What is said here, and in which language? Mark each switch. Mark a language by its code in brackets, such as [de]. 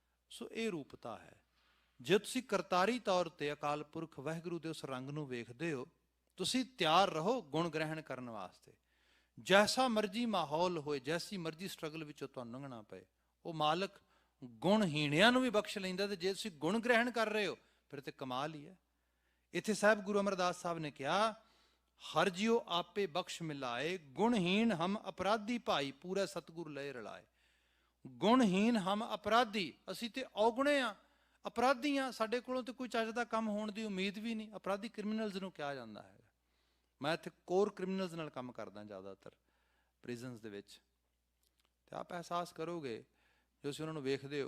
[pa] ਸੋ ਇਹ ਰੂਪਤਾ ਹੈ। ਜੇ ਤੁਸੀਂ ਕਰਤਾਰੀ ਤੌਰ ਤੇ ਅਕਾਲ ਪੁਰਖ ਵਾਹਿਗੁਰੂ ਦੇ ਉਸ ਰੰਗ ਨੂੰ ਵੇਖਦੇ ਹੋ, ਤੁਸੀਂ ਤਿਆਰ ਰਹੋ ਗੁਣ ਗ੍ਰਹਿਣ ਕਰਨ ਵਾਸਤੇ। ਜੈਸਾ ਮਰਜ਼ੀ ਮਾਹੌਲ ਹੋਏ, ਜੈਸੀ ਮਰਜ਼ੀ ਸਟਰਗਲ ਵਿੱਚੋਂ ਤੁਹਾਨੂੰ ਲੰਘਣਾ ਪਏ, ਉਹ ਮਾਲਕ ਗੁਣਹੀਣਿਆਂ ਨੂੰ ਵੀ ਬਖਸ਼ ਲੈਂਦਾ। ਤੇ ਜੇ ਤੁਸੀਂ ਗੁਣ ਗ੍ਰਹਿਣ ਕਰ ਰਹੇ ਹੋ ਫਿਰ ਤੇ ਕਮਾਲ ਹੀ ਹੈ। ਇੱਥੇ ਸਾਹਿਬ ਗੁਰੂ ਅਮਰਦਾਸ ਸਾਹਿਬ ਨੇ ਕਿਹਾ, [hi] हर जियो आपे बख्श मिलाए, गुणहीन हम अपराधी भाई, पूरा सतगुर लय रलाए। गुणहीन हम अपराधी, [pa] ਅਸੀਂ ਤੇ ਔਗੁਣੇ ਆ, ਅਪਰਾਧੀ ਆ, ਸਾਡੇ ਕੋਲੋਂ ਤੇ ਕੋਈ ਚੱਜ ਦਾ ਕੰਮ ਹੋਣ ਦੀ ਉਮੀਦ ਵੀ ਨਹੀਂ। ਅਪਰਾਧੀ ਕ੍ਰਿਮੀਨਲਸ ਨੂੰ ਕਿਹਾ ਜਾਂਦਾ ਹੈ। ਮੈਂ ਇੱਥੇ ਕੋਰ ਕ੍ਰਿਮੀਨਲਸ ਨਾਲ ਕੰਮ ਕਰਦਾ ਜ਼ਿਆਦਾਤਰ ਪ੍ਰਿਜ਼ਨਸ ਦੇ ਵਿੱਚ, ਤੇ ਆਪ ਅਹਿਸਾਸ ਕਰੋਗੇ ਜੋ ਤੁਸੀਂ ਉਹਨਾਂ ਨੂੰ ਵੇਖਦੇ ਹੋ।